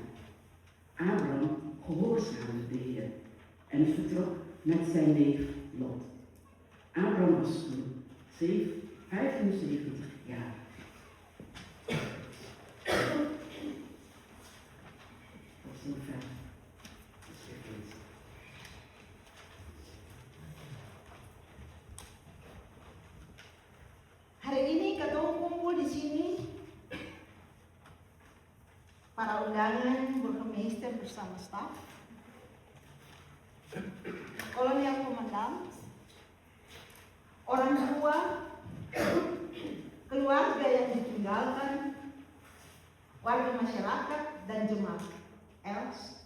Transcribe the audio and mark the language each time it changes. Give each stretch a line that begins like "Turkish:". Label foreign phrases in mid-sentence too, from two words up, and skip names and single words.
Dutch: Abraham gehoorzaamde de Heer en vertrok met zijn neef Lot. Abraham was toen 75 jaar. Tot zover.
Indonesian: Hari ini ketemu kumpul di sini para undangan burgemeester bersama staf, kolonial komandan, orang tua, keluarga yang ditinggalkan, warga masyarakat dan jemaat Els.